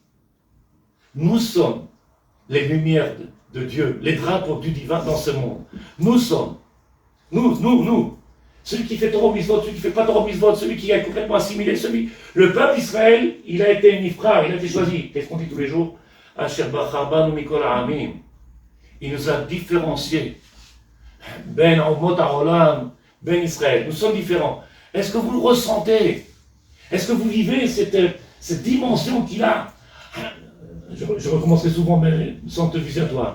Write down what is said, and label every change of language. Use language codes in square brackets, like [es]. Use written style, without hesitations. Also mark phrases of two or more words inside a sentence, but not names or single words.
[fr] Nous sommes les lumières de Dieu, les drapeaux du divin dans ce monde. Nous sommes. Nous. Celui qui fait [he] Torah Mitzvot, [fr] celui qui ne fait pas [he] Torah Mitzvot, [fr] celui qui est complètement assimilé, le peuple d'Israël, il a été nifra, il a été choisi. Qu'est-ce qu'on dit tous les jours? [he] Asher bachar banu mikol ha'amim. [fr] Il nous a différenciés. [he] Ben Umot Haolam, Ben Israël. [fr] Nous sommes différents. Est-ce que vous le ressentez? Est-ce que vous vivez cette dimension qu'il a? Je recommencerai souvent, mais sans te viser à toi.